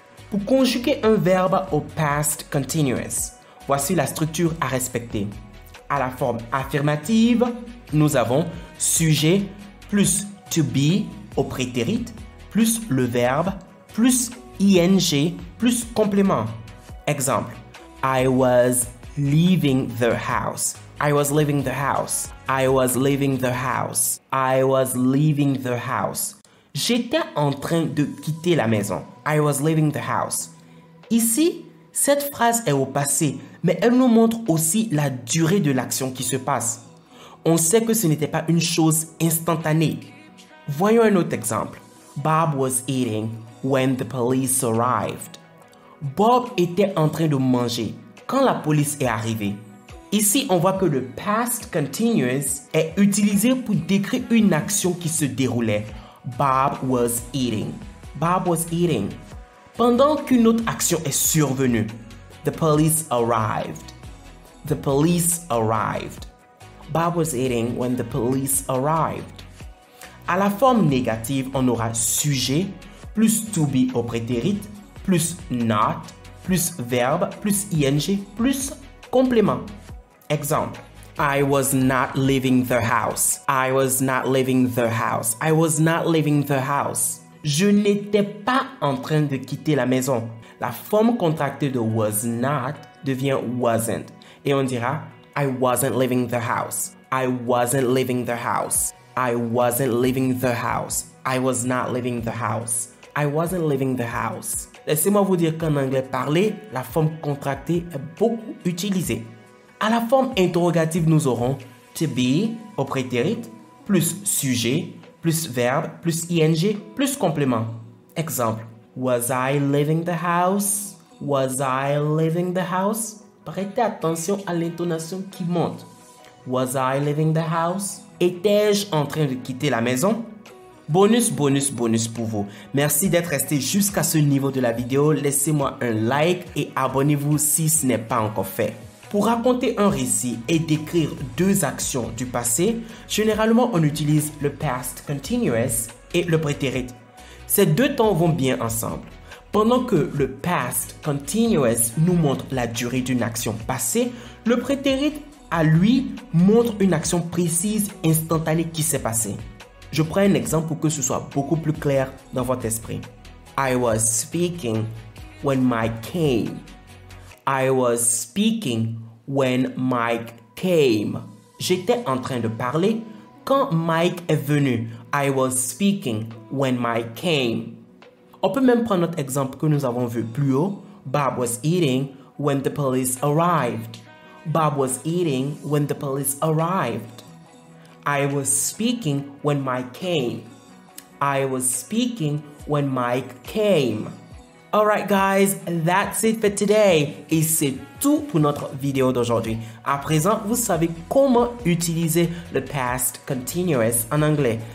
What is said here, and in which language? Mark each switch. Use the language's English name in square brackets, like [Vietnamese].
[French] Pour conjuguer un verbe au past continuous, voici la structure à respecter. À la forme affirmative, nous avons sujet plus to be au prétérit, plus le verbe, plus ing, plus complément. [English] Exemple, I was leaving the house. I was leaving the house. I was leaving the house. I was leaving the house. [French] J'étais en train de quitter la maison. [English] I was leaving the house. [French] Ici, cette phrase est au passé, mais elle nous montre aussi la durée de l'action qui se passe. On sait que ce n'était pas une chose instantanée. Voyons un autre exemple. [English] Bob was eating when the police arrived. [French] Bob était en train de manger quand la police est arrivée. Ici, on voit que le past continuous est utilisé pour décrire une action qui se déroulait. [English] Bob was eating. Bob was eating. [French] Pendant qu'une autre action est survenue. [English] The police arrived. The police arrived. Bob was eating when the police arrived. [French] À la forme négative, on aura sujet, plus to be au prétérit, plus not, plus verbe, plus ing, plus complément. [English] Exemple, I was not leaving the house. I was not leaving the house. I was not leaving the house. [French] Je n'étais pas en train de quitter la maison. La forme contractée de was not devient wasn't. Et on dira, [English] I wasn't leaving the house. I wasn't leaving the house. I wasn't leaving the house. I was not leaving the house. I wasn't leaving the house. [French] Laissez-moi vous dire qu'en anglais parlé, la forme contractée est beaucoup utilisée. À la forme interrogative, nous aurons to be au prétérit, plus sujet, plus verbe, plus ing, plus complément. [English] Exemple, was I leaving the house? Was I leaving the house? [French] Prêtez attention à l'intonation qui monte. [English] Was I leaving the house? [French] Étais-je en train de quitter la maison? Bonus, bonus, bonus pour vous. Merci d'être resté jusqu'à ce niveau de la vidéo. Laissez-moi un like et abonnez-vous si ce n'est pas encore fait. Pour raconter un récit et décrire deux actions du passé, généralement on utilise le past continuous et le prétérit. Ces deux temps vont bien ensemble. Pendant que le past continuous nous montre la durée d'une action passée, le prétérit, à lui, montre une action précise, instantanée qui s'est passée. Je prends un exemple pour que ce soit beaucoup plus clair dans votre esprit. [English] I was speaking when Mike came. I was speaking when Mike came. [French] J'étais en train de parler quand Mike est venu. [English] I was speaking when Mike came. [French] On peut même prendre notre exemple que nous avons vu plus haut. [English] Bob was eating when the police arrived. Bob was eating when the police arrived. I was speaking when Mike came. I was speaking when Mike came. Alright guys, that's it for today. [French] Et c'est tout pour notre vidéo d'aujourd'hui. À présent, vous savez comment utiliser le past continuous en anglais.